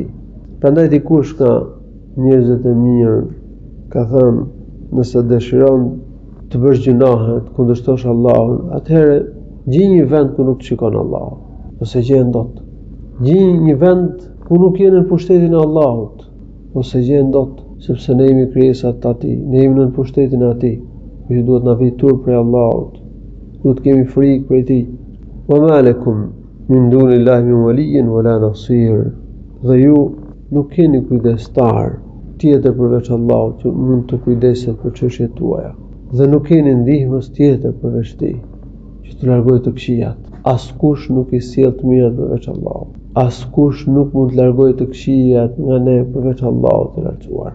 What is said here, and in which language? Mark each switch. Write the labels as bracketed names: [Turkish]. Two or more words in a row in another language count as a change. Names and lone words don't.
[Albanian] Prandaj dikush nga njerëzit e mirë ka thënë, nëse dëshiron të bësh gjunahe, të kundërshtosh Allahun, atëherë gjej një vend ku nuk të shikon Allahu, ose gjen dot. Gjej një vend ku nuk je në pushtetin e Allahut, ose gjen dot, sepse ne jemi krijesat të Atij, ne jemi në pushtetin e Atij. Ju duhet na vijë turp prej Allahut. Duhet kemi frikë prej Tij. [Arabic] وما لكم من دون الله من ولي ولا نصير. [Albanian] Dhe ju nuk keni kujdestar tjetër përveç Allahut që mund të kujdeset për çështjet tuaja. Dhe nuk keni ndihmës tjetër përveç Tij që të largojë të këqijat. Askush nuk I sjell të mirat përveç Allahut. Askush nuk mund të largojë të këqijat nga ne përveç Allahut të lartësuar.